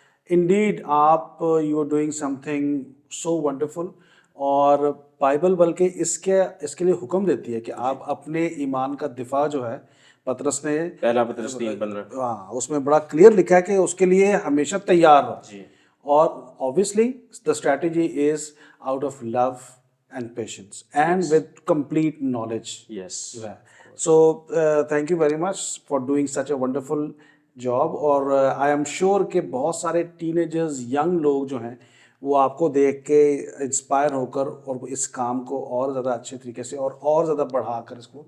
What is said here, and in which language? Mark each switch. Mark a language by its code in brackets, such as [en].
[ur] Indeed آپ [en] you are doing something so wonderful, [ur] اور Bible بلکہ اس کے لیے حکم دیتی ہے کہ آپ اپنے ایمان کا دفاع جو ہے, پطرس نے پہلا پطرس 3:15 ہاں اس میں بڑا کلیئر لکھا ہے کہ اس کے لیے ہمیشہ تیار رہو. اور [en] obviously the strategy is out of love and patience and with complete knowledge. Yes. So thank you very much for doing such a wonderful job. [ur] اور [en] I am sure [ur] کہ بہت سارے [en] teenagers, young [ur] لوگ جو ہیں وہ آپ کو دیکھ کے انسپائر ہو کر اور اس کام کو اور زیادہ اچھے طریقے سے اور زیادہ بڑھا کر اس کو لے کے جائیں.